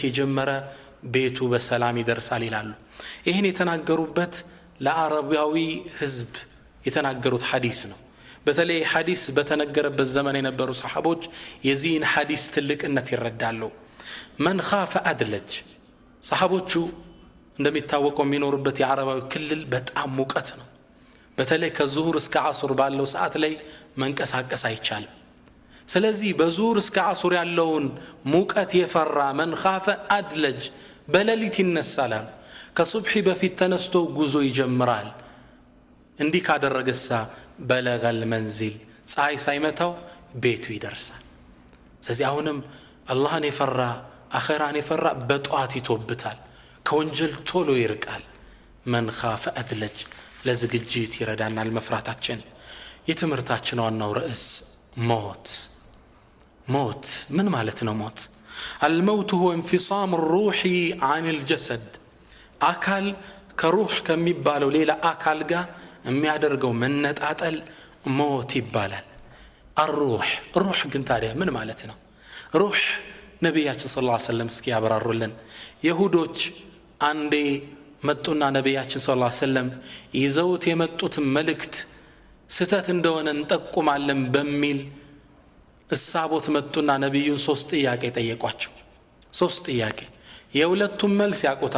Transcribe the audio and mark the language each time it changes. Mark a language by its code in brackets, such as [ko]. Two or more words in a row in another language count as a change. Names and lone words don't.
[am] የጀመረ ቤቱ በሰላም ይደርሳል ይላሉ ይሄን የተናገሩበት ለአረቢያዊ ህዝብ የተናገሩት ሐዲስ ነው በተለይ ሐዲስ በተነገረበት ዘመን የነበሩ ሰሃቦች የዚህን ሐዲስ ትልቅነት ይረዳሉ [ar] من خاف أدلج [am] ሰሃቦቹ እንደሚታወቀው የሚኖሩበት የአረባዊ ክልል በጣም ሙቀት ነው በተለይ ከዙሁር እስከ ዓሱር ባለው ሰዓት ላይ መንቀሳቀስ አይቻልም ስለዚህ በዙሁር እስከ ዓሱር ያለውን ሙቀት የፈራ [ar] من خاف أدلج [am] በሌሊት ይነሳል ከሱብሒ በፊት ተነስቶ ጉዞ ይጀምራል እንዲህ ካደረገሳ [ar] بلغ المنزل [am] ፀሐይ ሳይመታው ቤቱ ይደርሳል ስለዚህ አሁንም አላህን የፈራ አኺራን የፈራ በጧት ይተውበታል ከወንጀል ቶሎ ይርቃል [ar] من خاف أدلج [am] ለዝግጅት ይረዳናል መፍራታችን የትምህርታችን ዋናው ርዕስ ሞት ምን ማለት ነው ሞት [ar] الموت هو انفصام الروح عن الجسد [am] አካል ከሩህ ከሚባለው ሌላ አካል ጋር የሚያደርገው መነጣጠል ሞት ይባላል الروح ግን ታዲያ ምን ማለት ነው ሩህ ነብያችን [ar] صلى الله عليه وسلم [am] እስኪ ያብራሩልን ይሁዶች አንዴ መጡና ነብያችን [ar] صلى الله عليه وسلم [am] ይዘውት የመጡት መልእክት ስተት እንደሆነ እንጠቁማለን በሚል እሳቦት መጡና ነብዩን ሶስት ጥያቄ ጠየቋቸው ሶስት ጥያቄ የሁለቱም መልስ ያቆታል